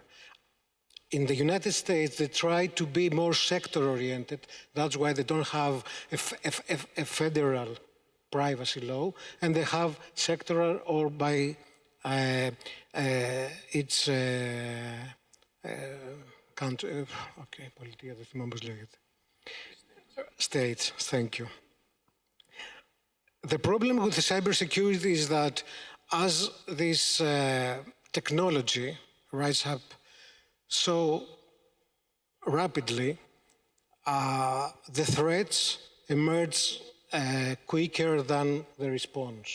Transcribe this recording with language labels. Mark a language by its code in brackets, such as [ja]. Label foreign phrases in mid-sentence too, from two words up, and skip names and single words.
[en] In the United States, they try to be more sector-oriented. That's why they don't have a federal privacy law, and they have sectoral or by its country. [el] Okay, πολιτεία, δεν θυμάμαι πώς λέγεται. [en] States, thank you. The problem with the cybersecurity is that as this technology rises up so rapidly, the threats emerge quicker than the response.